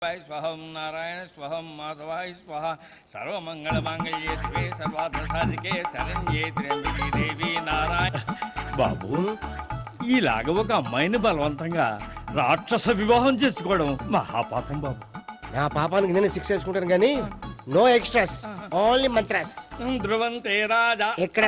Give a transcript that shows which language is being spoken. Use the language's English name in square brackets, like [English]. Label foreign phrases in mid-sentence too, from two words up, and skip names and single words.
[Sanskrit] स्वहं नारायण स्वहं माधवाय स्वाहा सर्वमंगलमांगल्ये शिवे सर्वार्थसाधिके शरण्ये त्र्यंबके देवी नारायण. [Telugu] బాబు ఇలాగ ఒక అమ్మాయిని బలవంతంగా రాక్షస వివాహం చేసుకోవడం మహాపాపం బాబు. నా పాపానికి నేను శిక్ష వేసుకుంటాను కానీ [English] no extras, only mantras. [Telugu] ధ్రువంతే రాజా ఎక్కడ?